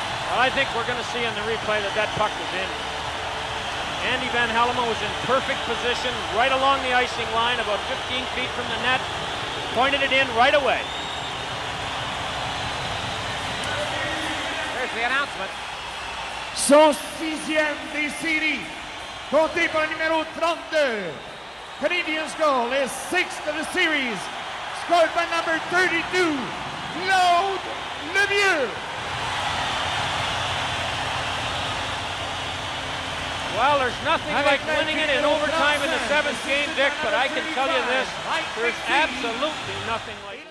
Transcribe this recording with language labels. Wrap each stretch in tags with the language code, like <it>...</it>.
<en>Well, I think we're going to see in the replay that puck was in. Andy Van Hellemond was in perfect position right along the icing line, about 15 feet from the net, pointed it in right away. There's the announcement.</en> <fr>Son sixième des séries, compté par le numéro 32.</fr> <en>Canadiens goal is sixth of the series, scored by number 32, Claude Lemieux. Well, there's nothing like winning it in overtime in the seventh game, Dick, but I can tell you this, there's absolutely nothing like it.</en>